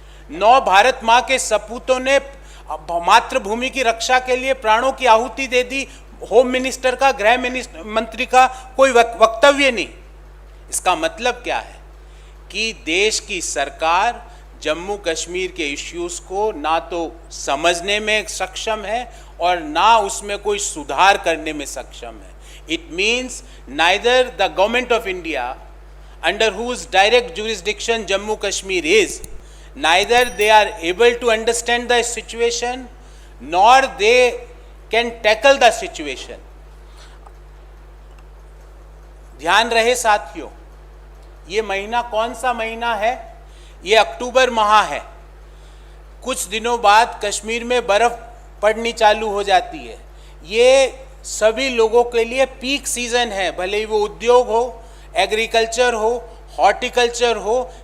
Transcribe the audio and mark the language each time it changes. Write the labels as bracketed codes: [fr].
[hi] 9 भारत माँ के सपूतों ने मातृभूमि की रक्षा के लिए प्राणों की आहुति दे दी, होम मिनिस्टर का, गृह मंत्री का कोई वक्तव्य नहीं। इसका मतलब क्या है कि देश की सरकार जम्मू कश्मीर के इश्यूज को ना तो समझने में सक्षम है और ना उसमें कोई सुधार करने में सक्षम है। [en] It means neither the government of India, under whose direct jurisdiction Jammu Kashmir is, neither they are able to understand the situation nor they can tackle the situation. [hi] ध्यान रहे साथियों, ये महीना कौन सा महीना है? ये अक्टूबर माह है। कुछ दिनों बाद कश्मीर में बर्फ पड़नी चालू हो जाती है। ये सभी लोगों के लिए पीक सीजन है, भले ही वो उद्योग हो, एग्रीकल्चर हो, हॉर्टिकल्चर हो।